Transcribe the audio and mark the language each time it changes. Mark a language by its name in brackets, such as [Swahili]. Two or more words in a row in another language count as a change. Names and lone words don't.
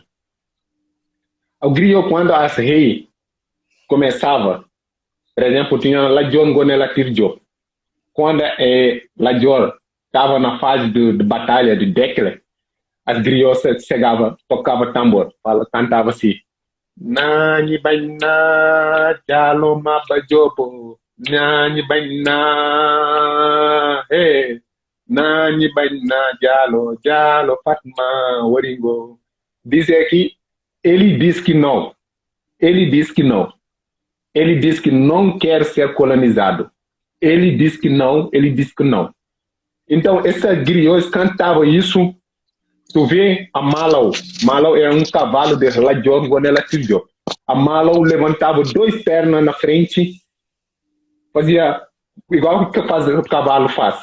[Portuguese] O griot, quando as reis começava, por exemplo, tinha Ladior Ngonela Tirjo. Quando Ladior estava na fase de batalha de Dekle, as griotas chegavam, tocavam tambor, cantava assim: [Wolof] Nani baina jalo mabajobo, nani baina, nani baina jalo Fatma Waringo. [Portuguese] Diz aqui, ele diz que não. Ele diz que não. Ele diz que não quer ser colonizado. Ele diz que não, ele diz que não. Então, essas griotas cantavam isso. Tu vê a Malau. Malau é um cavalo de Ladior Ngonela Tirjo. A Malau levantava 2 pernas na frente, fazia igual o que o cavalo faz.